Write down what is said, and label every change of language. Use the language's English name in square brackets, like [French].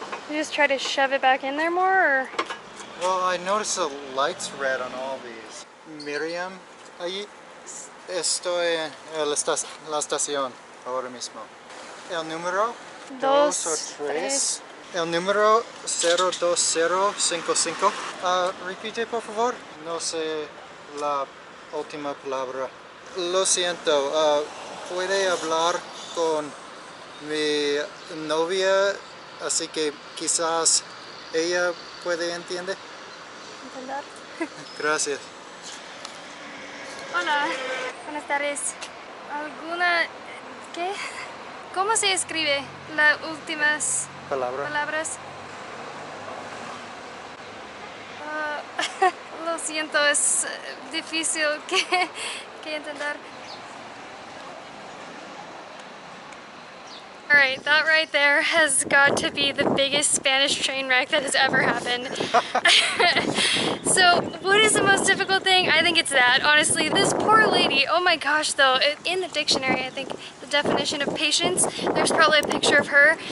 [English] You just try to shove it back in there more, or? Well, I noticed the lights red on all these. [Spanish] Miriam, allí estoy en la estación. ahora mismo. El número Dos, 2 o 3. El número 02055. Repite, por favor. No sé la última palabra. Lo siento. ¿Puede hablar con mi novia? Así que quizás ella puede entender. ¿Entender? Gracias. Hola, buenas tardes. ¿Alguna... qué? ¿Cómo se escribe las últimas palabras? Lo siento, es difícil que entender. [English] Alright, that right there has got to be the biggest Spanish train wreck that has ever happened. So, what is the most difficult thing? I think it's that, honestly. This poor lady, oh my gosh though, in the dictionary, I think the definition of patience, there's probably a picture of her.